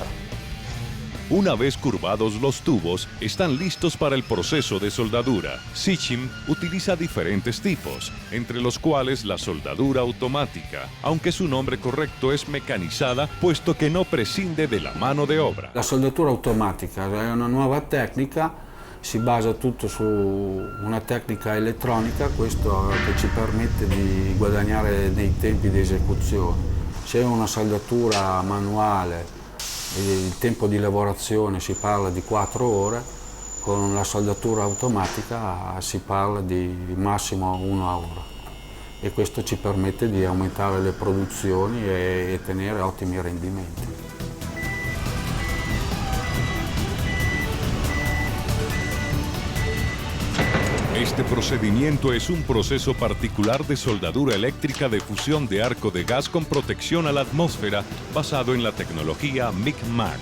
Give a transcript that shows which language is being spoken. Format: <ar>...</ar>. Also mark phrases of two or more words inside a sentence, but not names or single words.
<es>Una vez curvados los tubos, están listos para el proceso de soldadura. Sitchin utiliza diferentes tipos, entre los cuales la soldadura automática, aunque su nombre correcto es mecanizada, puesto que no prescinde de la mano de obra.</es> <it>La soldatura automatica è una nuova tecnica, si basa tutto su una tecnica elettronica, questo che ci permette di guadagnare nei tempi di esecuzione. C'è una soldatura manuale, il tempo di lavorazione si parla di 4 ore, con la soldatura automatica si parla di massimo 1 ora e questo ci permette di aumentare le produzioni e tenere ottimi rendimenti.</it> <es>Este procedimiento es un proceso particular de soldadura eléctrica de fusión de arco de gas con protección a la atmósfera basado en la tecnología MIG-MAG.</es>